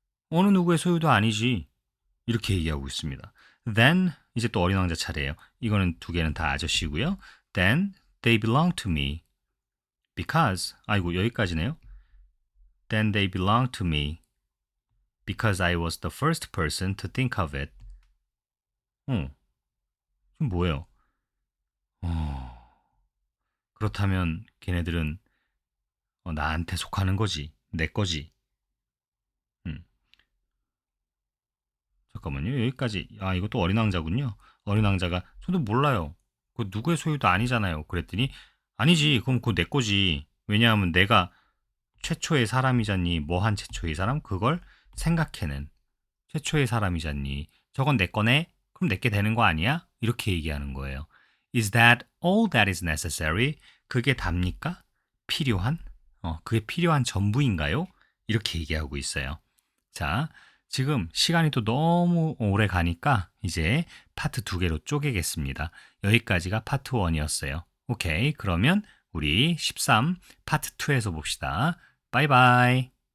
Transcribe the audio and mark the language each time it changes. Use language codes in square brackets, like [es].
[ko] 어느 누구의 소유도 아니지. 이렇게 얘기하고 있습니다. Then 이제 또 어린 왕자 차례예요. 이거는 두 개는 다 아저씨고요. [en] Then they belong to me. [ko] Because 아이고 여기까지네요. [en] Then they belong to me. Because I was the first person to think of it. [ko] 지금 뭐예요? 그렇다면 걔네들은 나한테 속하는 거지. 내 거지. 잠깐만요. 여기까지. 이것도 어린 왕자군요. 어린 왕자가 저도 몰라요. 그 누구의 소유도 아니잖아요. 그랬더니 아니지. 그럼 그거 내 거지. 왜냐하면 내가 최초의 사람이잖니. 뭐 한 최초의 사람? 그걸 생각해낸 최초의 사람이잖니. 저건 내 거네? 그럼 내게 되는 거 아니야? 이렇게 얘기하는 거예요. [en] Is that all that is necessary? [ko] 그게 답니까? 필요한? 그게 필요한 전부인가요? 이렇게 얘기하고 있어요. 자, 지금 시간이 또 너무 오래 가니까 이제 파트 두 개로 쪼개겠습니다. 여기까지가 파트 1이었어요. 오케이. 그러면 우리 13 파트 2에서 봅시다. 바이바이.